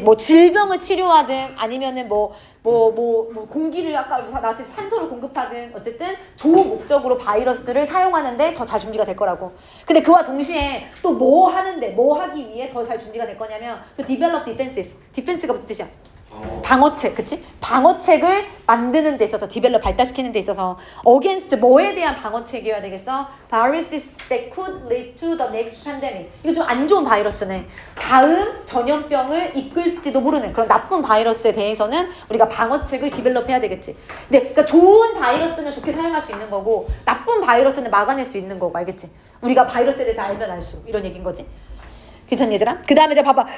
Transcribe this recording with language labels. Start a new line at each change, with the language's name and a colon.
Korean: 뭐 질병을 치료하든 아니면은 뭐 공기를 아까 나한테 산소를 공급하든 어쨌든 좋은 목적으로 바이러스를 사용하는데 더 잘 준비가 될 거라고. 근데 그와 동시에 또 뭐 하는데 뭐 하기 위해 더 잘 준비가 될 거냐면
English: to develop defenses.
Korean: defense가 무슨 뜻이야? 방어책, 그치? 방어책을 만드는 데 있어서 디벨롭 발달시키는 데 있어서 against 뭐에 대한 방어책이어야 되겠어?
English: viruses that could lead to the next pandemic.
Korean: 이거 좀 안 좋은 바이러스네. 다음 전염병을 이끌지도 모르는 그런 나쁜 바이러스에 대해서는 우리가 방어책을 디벨롭 해야 되겠지. 근데 그러니까 좋은 바이러스는 좋게 사용할 수 있는 거고 나쁜 바이러스는 막아낼 수 있는 거고. 알겠지? 우리가 바이러스에 대해서 알면 알수록 이런 얘기인 거지. 괜찮니 얘들아? 그 다음에 내가 봐봐.